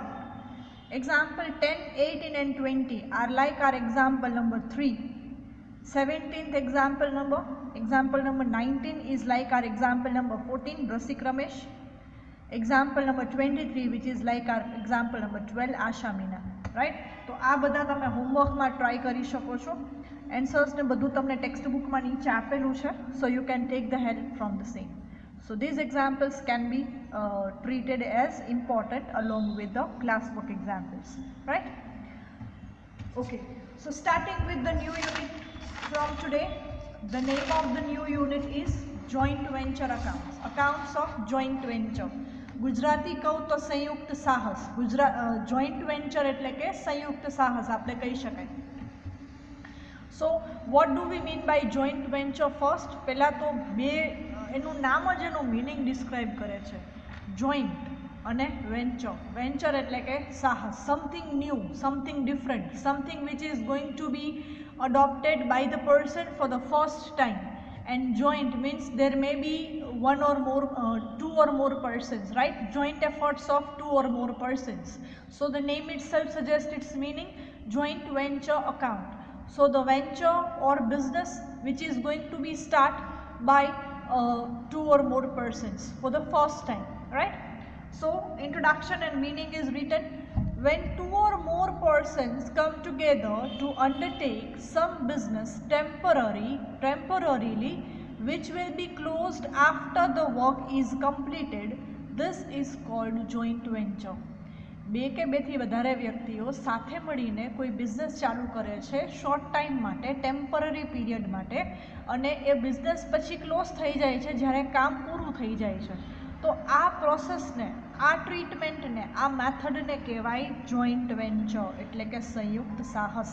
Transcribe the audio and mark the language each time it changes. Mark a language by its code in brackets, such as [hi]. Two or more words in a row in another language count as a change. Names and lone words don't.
[en] Example 10, 18 and 20 are like our example number 3. 17th example number 19 is like our example number 14, Rasik Ramesh. Example number 23 which is like our example number 12, Asha Meena. Right? [gu] તો આ બધા તમે હોમવર્કમાં ટ્રાય કરી શકો છો. એન્સર્સ ને બધું તમને ટેક્સ્ટ બુકમાં નીચે આપેલું છે. [en] So you can take the help from the same. So these examples can be treated as important along with the classwork examples, right? Okay, so starting with the new unit from today, the name of the new unit is joint venture accounts, accounts of joint venture. [gu] ગુજરાતી કહું તો સંયુક્ત સાહસ. [en] joint venture [gu] એટલે કે સંયુક્ત સાહસ આપણે કહી શકાય. [en] So what do we mean by joint venture first? [gu] પહેલા તો એનું નામ જ એનું [en] meaning describe [gu] કરે છે. [en] જોઈન્ટ અને વેન્ચર. વેન્ચર [gu] એટલે કે સાહસ, [en] something new, something different, something which is going to be adopted by the person for the first time. And joint means there may be one or more, two or more persons, right? Joint efforts of two or more persons. So the name itself suggests its meaning, joint venture account. So the venture or business which is going to be started by two or more persons for the first time, right? So introduction and meaning is written. When two or more persons come together to undertake some business temporarily which will be closed after the work is completed, this is called joint venture. [gu] બે કે બેથી વધારે વ્યક્તિઓ સાથે મળીને કોઈ બિઝનેસ ચાલુ કરે છે [en] short time [gu] માટે, [en] temporary period [gu] માટે, અને એ બિઝનેસ પછી ક્લોઝ થઈ જાય છે જ્યારે કામ પૂરું થઈ જાય છે. તો આ પ્રોસેસને, આ ટ્રીટમેન્ટને, આ મેથડને કહેવાય [en] joint venture [gu] એટલે કે સંયુક્ત સાહસ.